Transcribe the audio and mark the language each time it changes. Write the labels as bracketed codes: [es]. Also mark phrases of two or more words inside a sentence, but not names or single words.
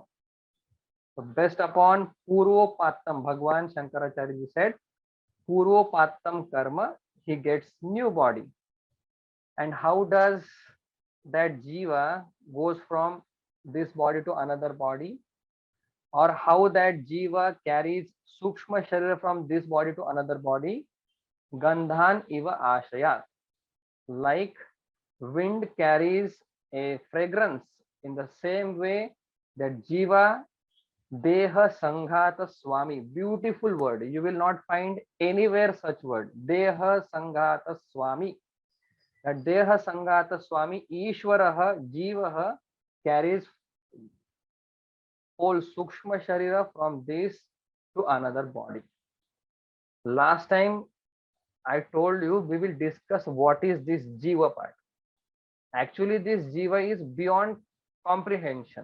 [en] So based upon Purvopattam, Bhagwan Shankaracharya said, [sa] Purvopattam karma, [en] he gets new body. And how does that Jiva goes from this body to another body? Or how that Jiva carries [sa] Sukshma Sharira [en] from this body to another body? [sa] Gandhan iva ashayat. [en] Like wind carries a fragrance, in the same way that [sa] Jiva Deha Sanghata Swami, [en] beautiful word. You will not find anywhere such word. [sa] Deha Sanghata Swami. [en] That [sa] Deha Sanghata Swami, Ishwaraha, Jivaha [en] carries whole [sa] Sukshma Sharira [en] from this to another body. Last time I told you we will discuss what is this Jiva part. Actually, this Jiva is beyond comprehension.